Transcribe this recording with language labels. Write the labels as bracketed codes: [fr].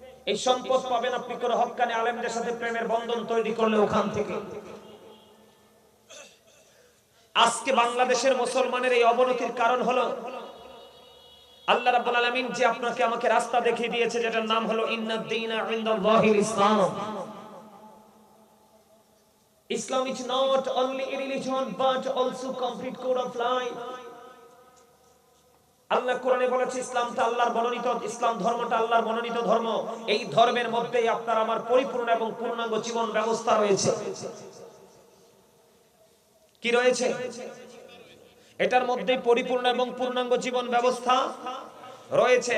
[bn] এই সম্পদ পাবেন আপনি করে হক্কানি আলেমদের সাথে প্রেমের বন্ধন তৈরি করলে ওখান থেকে। আজকে বাংলাদেশের মুসলমানের এই অবনতির কারণ হলো আল্লাহ রাব্বুল আলামিন যে আপনাকে আমাকে রাস্তা দেখিয়ে দিয়েছে, যেটার নাম হলো [ar] ইন্নাদ-দীনা ইনদাল্লাহিল ইসলাম। [en] Islam is not only a religion but also complete code of life. [bn] আল্লাহ কোরআনে বলেছে ইসলামটা আল্লাহর মনোনীত, ইসলাম ধর্মটা আল্লাহর মনোনীত ধর্ম। এই ধর্মের মধ্যেই আপনার আমার পরিপূর্ণ এবং পূর্ণাঙ্গ জীবন ব্যবস্থা রয়েছে। কি রয়েছে? এটার মধ্যেই পরিপূর্ণ এবং পূর্ণাঙ্গ জীবন ব্যবস্থা রয়েছে।